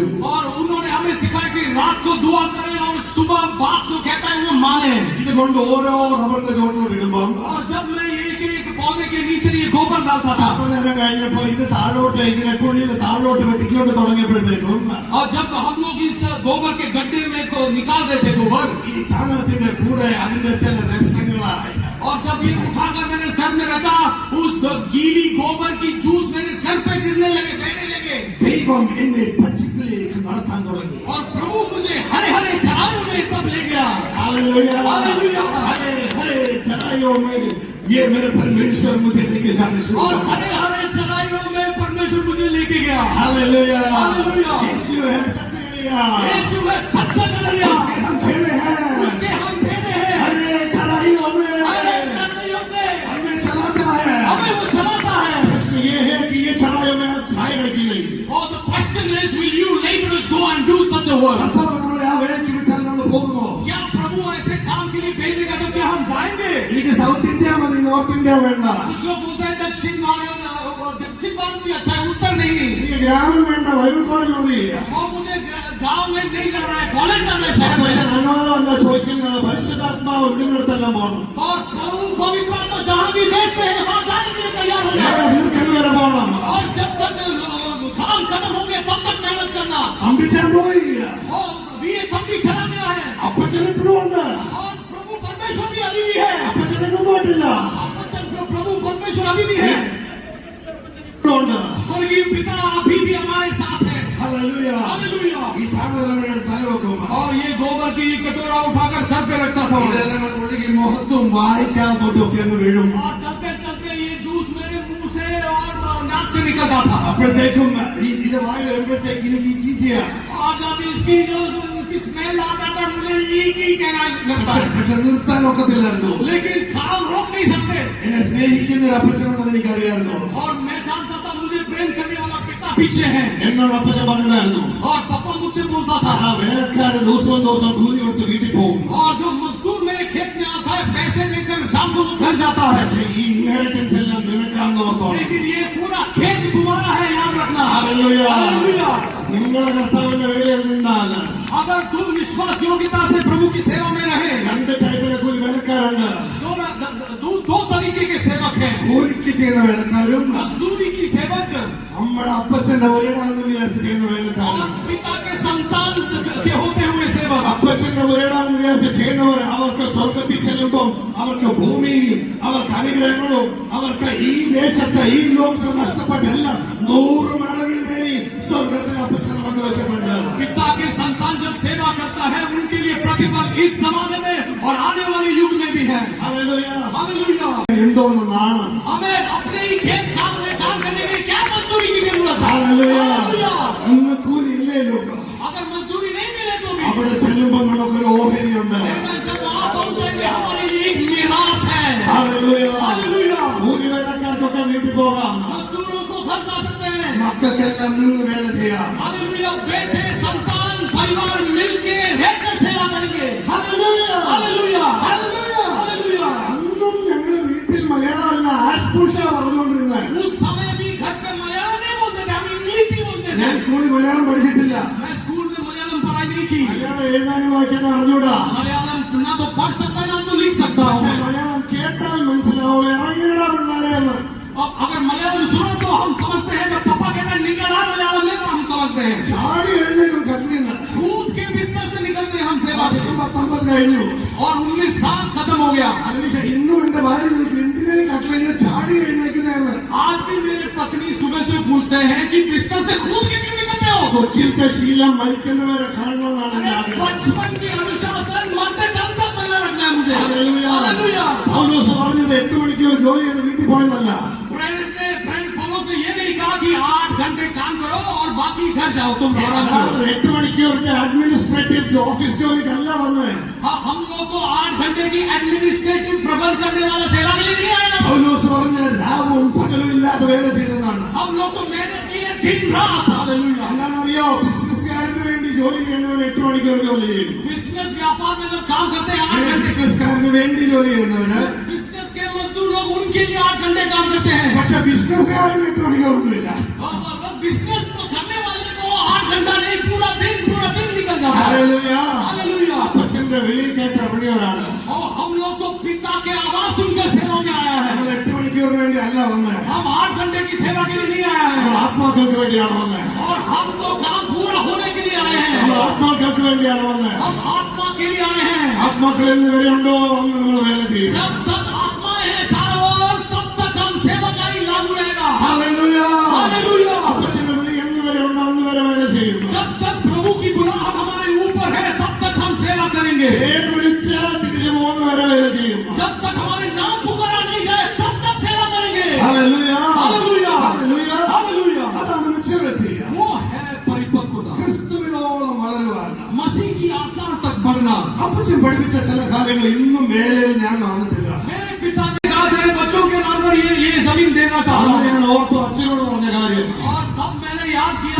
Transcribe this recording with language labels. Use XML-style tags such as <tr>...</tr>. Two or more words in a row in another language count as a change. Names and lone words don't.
<hi>और उन्होंने हमें सिखाया कि रात को दुआ करें और सुबह बात जो कहता है वो माने.</hi> <ml>ഇതുകൊണ്ട് ഓരോ റബ്ബറിന്റെ ചോട്ടിലോട്ട് ഇടുമ്പോൾ</ml> <hi>और जब मैं एक एक पौधे के नीचे ये गोबर डालता था</hi> <ml>അപ്പൊ നേരം കഴിഞ്ഞപ്പോ ഇത് താഴോട്ട് ഇങ്ങനെ കുഴിയിൽ താഴോട്ട് വെട്ടിക്കൊണ്ട് തുടങ്ങിയപ്പോഴത്തേക്കും</ml> <hi>और जब हम लोग इस गोबर के गड्ढे में को निकाल देते गोबर</hi> <ml>ഈ ചാണകത്തിന്റെ കൂടെ അതിന്റെ ചില രസങ്ങളായി.</ml> <hi>और जब ये उठाकर मेरे सर में रखा उस गीली गोबर की जूस मेरे सर पे गिरने लगे बहने लगे.</hi> <ml>ദൈവം എന്നെ പച്ചപ്പിലേക്ക് നടത്താൻ തുടങ്ങി.</ml> <hi>और प्रभु मुझे हरे हरे चराइयों में तब ले गया. हालेलुया हालेलुया. हरे हरे चराइयों में ये मेरे परमेश्वर मुझे लेके जाने शुरू और कर दिया. हरे हरे चराइयों में परमेश्वर मुझे लेके गया. हालेलुया हालेलुया. यीशु है सच्चा यीशु है सच्चा नजरिया. उसके हम खेले हैं. उसके हम भेदे हैं. हरे चराइयों में हरे चराइयों में हमें चलाता है. हमें वो चलाता है. प्रश्न ये है कि ये चराइयों में आप जाएगा कि नहीं.</hi> <en>और the question is will you laborers go and do such a work.</en> <ml>കർത്താവ് നമ്മളെ ആ വേലയ്ക്ക് വിട്ടാൽ നമ്മൾ പോകുമോ?</ml> <hi>क्या प्रभु ऐसे काम के लिए भेजेगा तो क्या हम जाएंगे.</hi> <ml>എനിക്ക് സൗത്ത് ഇന്ത്യ മതി, നോർത്ത് ഇന്ത്യ വേണ്ട.</ml> <hi>कुछ लोग बोलते हैं दक्षिण भारत भी अच्छा है उत्तर नहीं.</hi> <ml>എനിക്ക് ഗ്രാമം വേണ്ട,</ml> <en>Bible college</en> <ml>മതി.</ml> <hi>और मुझे गांव में नहीं जाना है कॉलेज जाना है शहर</hi> <ml>പക്ഷെ</ml> <hi>में.</hi> <ml>അനുവാദമല്ല ചോദിക്കുന്നത്, പരിശുദ്ധാത്മാവ് വിടുന്നിടത്തെല്ലാം പോകണം.</ml> <hi>और प्रभु पवित्र आत्मा जहाँ भी भेजते हैं वहाँ जाने के लिए तैयार हो</hi> <ml>വേറെ</ml> <hi>जाए.</hi> <ml>ദീർഘടി വരെ പോകണം.</ml> <hi>और जब तक काम खत्म होंगे तब तक मेहनत करना.</hi> <ml>അമ്പിച്ചാൻ പോയി.</ml> <hi>और ये तब भी चला गया है.</hi> <ml>അപ്പ അപ്പച്ചൻ ഇപ്പോഴും ഉണ്ട്.</ml> <hi>और प्रभु परमेश्वर भी अभी भी है।</hi> <ml>അപ്പച്ചനൊന്നും പോയിട്ടില്ല.</ml> <hi>प्रभु परमेश्वर अभी भी है।</hi> <ml>ഇപ്പോഴും ഉണ്ട്.</ml> <hi>स्वर्गीय पिता अभी भी हमारे साथ है।</hi> <ml>ഹല്ലേലൂയ.</ml> <hi>हालेलुया।</hi> <ml>ഈ ചാണകങ്ങളുടെ തലവെക്കും.</ml> <hi>और ये गोबर की कटोरा उठाकर सर पे रखता था।</hi> <ml>ഇതെല്ലാം കൂടെ ഒഴുകി മുഖത്തും വായിക്കാത്തൊക്കെ അങ്ങ് വീഴും.</ml> <hi>और चलते चलते ये जूस मेरे मुंह से और नाक से निकलता था।</hi> <ml>അപ്പോഴത്തേക്കും ഇത് വായി വരുമ്പോഴത്തേക്ക് എനിക്ക് ഈ ചീച്ചയാ.</ml> <hi>और जब इसकी स्मेल आता था मुझे ये कहना लगता है।</hi> <ml>പക്ഷെ നിർത്താൻ ഒക്കത്തില്ലായിരുന്നു.</ml> <hi>लेकिन काम रोक नहीं सकते।</hi> <ml>എന്നെ സ്നേഹിക്കുന്ന ഒരു അപ്പച്ചനുണ്ടെന്ന് എനിക്കറിയായിരുന്നു.</ml> <hi>और मैं जानता था मुझे प्रेम करने वाला पिता पीछे है।</hi> <ml>എന്നോട് അപ്പച്ചൻ പറഞ്ഞായിരുന്നു,</ml> <hi>और पापा मुझसे बोलता था</hi> <ml>ആ വേലക്കാരൻ ദിവസവും ദിവസം കൂലി കൊടുത്ത് വീട്ടിൽ പോകും.</ml> <hi>और जो मजदूर मेरे खेत में आता है पैसे देकर शाम को वो घर जाता है।</hi> <ml>പക്ഷേ ഈ ഇൻഹെറിറ്റൻസ് എല്ലാം നിനക്കാണെന്ന് ഓർത്തോണം.</ml> <hi>लेकिन ये पूरा खेत तुम्हारा है, याद रखना।</hi> <ml>ഹല്ലേലൂയ.</ml> <hi>हालेलुया।</hi> <ml>നിങ്ങളെ കർത്താവിന്റെ വേലയിൽ നിന്നാൽ</ml> <hi>अगर तुम विश्वास योग्यता से प्रभु की सेवा में रहे,</hi> <ml>രണ്ട് ടൈപ്പിലെ കൂലി വേലക്കാരുണ്ട്.</ml> <hi>दो तरीके के सेवक हैं।</hi> <ml>കൂലിക്ക് ചെയ്യുന്ന വേലക്കാരും</ml> <hi>मजदूरी की सेवक</hi> <ml>നമ്മുടെ അപ്പച്ചന്റെ ഒരിടാന്ന് വിചാരിച്ച് ചെയ്യുന്ന</ml> <hi>और</hi> <ml>വേലക്കാരും.</ml> <hi>पिता के संतान के होते हुए सेवक।</hi> <ml>അപ്പച്ചന്റെ ഒരിടാന്ന് വിചാരിച്ച് ചെയ്യുന്നവർ അവർക്ക് സ്വർഗത്തിൽ ചെല്ലുമ്പോൾ അവർക്ക് ഭൂമിയും അവർക്ക് അനുഗ്രഹങ്ങളും അവർക്ക് ഈ ദേശത്ത് ഈ ലോകത്ത് നഷ്ടപ്പെട്ടെല്ലാം 100 മടങ്ങിൽ മേരി സ്വർഗത്തിൽ അപ്പച്ചനെ പങ്കു വെച്ചിട്ടുണ്ട്.</ml> <hi>पिता के संतान जब सेवा करता है उनके लिए प्रतिफल इस जमाने में और आने वाले युग में भी है।</hi> <ml>ഹല്ലേലൂയ.</ml> <hi>हालेलुया।</hi> <ml>എന്തോന്ന് നാണം.</ml> <hi>हमें अपने ही खेत काम में काम करने के लिए क्या मजदूरी की जरूरत है?</hi> <ml>ഹല്ലേലൂയ.</ml> <hi>हालेलुया।</hi> <ml>ഇന്ന് കൂലി ഇല്ലേലും</ml> <hi>अगर मजदूरी नहीं मिले तो भी</hi> <ml>അവിടെ ചെല്ലുമ്പോൾ നമുക്കൊരു ഓഹരിയുണ്ട്.</ml> <hi>जब वहाँ पहुंचेंगे हमारे लिए एक मिरास है।</hi> <ml>ഹല്ലേലൂയ.</ml> <hi>हालेलुया।</hi> <ml>കൂലി വേലക്കാർക്കൊക്കെ വീട്ടിൽ പോകാം.</ml> <hi>मजदूरों को घर जा सकते हैं।</hi> <ml>മക്കൾക്കെല്ലാം നിന്ന് വേല ചെയ്യാം.</ml> <hi>हालेलुया। बेटे संतान परिवार मिलके रहकर सेवा करेंगे।</hi> <ml>ഹല്ലേലൂയ.</ml> <hi>हालेलुया।</hi> <ml>ഹല്ലേലൂയ.</ml> <hi>हालेलुया।</hi> <ml>അന്നും ഞങ്ങൾ വീട്ടിൽ മലയാളമല്ല ആഷ്പൂഷ പറഞ്ഞുകൊണ്ടിരുന്നത്.</ml> <hi>उस समय भी घर पे मलयालम नहीं बोलते थे, हम इंग्लिश ही बोलते</hi> <ml>ഞാൻ</ml> <hi>थे।</hi> <ml>സ്കൂളിൽ മലയാളം പഠിച്ചിട്ടില്ല.</ml> <hi>मैं स्कूल में मलयालम पढ़ाई नहीं की।</hi> <ml>മലയാളം എഴുതാനും വായിക്കാനും അറിഞ്ഞൂടാ.</ml> <hi>मलयालम ना तो पढ़ सकता ना तो लिख सकता</hi> <ml>പക്ഷെ</ml> <hi>हूँ।</hi> <ml>മലയാളം കേട്ടാൽ മനസ്സിലാവും. ഇറങ്ങിയിടാ പിള്ളേരെ എന്ന്.</ml> <hi>और अगर मलयालम सुनो तो हम समझते हैं, जब पापा कहते हैं निकला मलयालम में तो हम समझते हैं।</hi> <ml>ചാടി എഴുന്നേക്കും കട്ടിലിൽ നിന്ന്.</ml> <hi>कूद के बिस्तर से निकलते हैं हम सेवा पे।</hi> <ml>വർഷം 19 കഴിഞ്ഞു.</ml> <hi>और 19 साल खत्म हो गया।</hi> <ml>അതിനുശേഷം ഇന്നും എന്റെ ഭാര്യ ചോദിക്കും എന്തിനാ ഈ കട്ടിലിൽ നിന്ന് ചാടി എഴുന്നേക്കുന്നതെന്ന്.</ml> <hi>आज भी मेरे पत्नी सुबह से पूछते हैं कि बिस्तर से कूद के क्यों निकलते हो?</hi> <ml>കൊച്ചിലത്തെ ശീലം മരിക്കുന്നവരെ കാണണമെന്നാണ് എന്റെ ആഗ്രഹം.</ml> <hi>बचपन की अनुशासन मरते दम तक बना रखना है मुझे।</hi> <ml>ഹല്ലേലൂയ.</ml> <hi>हालेलुया।</hi> <ml>പൗലോസ് പറഞ്ഞത് 8 മണിക്കൂർ ജോലി ചെയ്ത് വീട്ടിൽ പോയെന്നല്ല.</ml> <hi>फ्रेंड पौलुस ने ये नहीं कहा कि 8 घंटे काम करो और बाकी घर जाओ तुम आराम करो।</hi> <ml>8 മണിക്കൂറിന്റെ</ml> <en>administrative office</en> <ml>ജോലിക്കല്ല വന്നത്.</ml> <hi>हाँ, हम लोग को 8 घंटे की एडमिनिस्ट्रेटिव प्रबंध करने वाला सेवा के लिए नहीं आया।</hi> <ml>പൗലോസ് പറഞ്ഞ രാവും പകലും ഇല്ലാതെ വേല ചെയ്തെന്നാണ്.</ml> <hi>हम लोग को मेहनत की है दिन रात। हालेलुया।</hi> <ml>എന്താണെന്നറിയോ, ബിസിനസ്സുകാരന് വേണ്ടി ജോലി ചെയ്യുന്നവർ 8 മണിക്കൂർ ജോലി ചെയ്യും.</ml> <hi>बिजनेस व्यापार में जब काम करते हैं 8 घंटे।</hi> <ml>ബിസിനസ്സുകാരന് വേണ്ടി ജോലി ചെയ്യുന്നവര്</ml> <hi>बिजनेस के मजदूर लोग उनके लिए 8 घंटे काम करते हैं।</hi> <ml>പക്ഷെ ബിസിനസ്സുകാരന് 8 മണിക്കൂറൊന്നുമില്ല.</ml> <hi>बिजनेस को करने वाले को 8 घंटा नहीं पूरा दिन निकल जाता है।</hi> <ml>ഹല്ലേലൂയ.</ml> <hi>हालेलुया।</hi> <ml>അപ്പച്ചന്റെ വിളി കേട്ട് ഇറങ്ങിയവരാണ്.</ml> <hi>और हम लोग तो पिता के आवाज सुनकर सेवा में आया है।</hi> <ml>നമ്മൾ 8 മണിക്കൂറിന് വേണ്ടി അല്ല വന്നത്.</ml> <hi>हम 8 घंटे की सेवा के लिए नहीं आया</hi> <ml>നമ്മൾ</ml> <hi>है।</hi> <ml>ആത്മാക്കൾക്ക് വേണ്ടിയാണ് വന്നത്.</ml> <hi>और हम तो काम पूरा होने के लिए आए</hi> <ml>നമ്മൾ</ml> <hi>हैं।</hi> <ml>ആത്മാക്കൾക്ക് വേണ്ടിയാണ് വന്നത്.</ml> <hi>हम आत्मा के लिए आए हैं।</hi> <ml>ആത്മാക്കൾ എന്ന് വരെ ഉണ്ടോ അന്ന് നമ്മൾ വേല ചെയ്യും.</ml> <hi>जब तक आत्माएं हैं चारों ओर तब तक हम सेवा का ही लागू रहेगा।</hi> <ml>ഹല്ലേലൂയ.</ml> <hi>हालेलुया।</hi> <ml>അപ്പച്ചന്റെ വിളി എന്ന് വരെ ഉണ്ടോ അന്ന് വരെ വേല ചെയ്യും.</ml> <hi>जब तक प्रभु की बुलाहट हमारे ऊपर है तब तक हम सेवा करेंगे।</hi> <ml>പേര് വിളിച്ച് തിരിച്ചു പോകുന്ന വരെ വേല ചെയ്യും.</ml> <hi>जब तक हमारे नाम पुकारा नहीं जाए तब तक सेवा करेंगे।</hi> <ml>ഹല്ലേലൂയ.</ml> <hi>हालेलुया।</hi> <ml>ഹല്ലേലൂയ.</ml> <hi>हालेलुया।</hi> <ml>അതാണ് maturity.</ml> <hi>वो है परिपक्वता।</hi> <ml>ക്രിസ്തുവിനോളം വളരുവാൻ</ml> <hi>मसीह की आकार तक बढ़ना।</hi> <ml>അപ്പച്ചൻ പഠിപ്പിച്ച ചില കാര്യങ്ങൾ ഇന്നും വേലയിൽ ഞാൻ കാണത്തില്ല.</ml> <hi>मेरे पिता ने कहा तेरे बच्चों के नाम पर ये जमीन देना चाहता</hi> <ml>അന്ന്</ml> <hi>हूं।</hi> <ml>ഞാൻ ഓർത്തു അച്ഛനോട് പറഞ്ഞ കാര്യം.</ml> <hi>और तब मैंने याद किया</hi>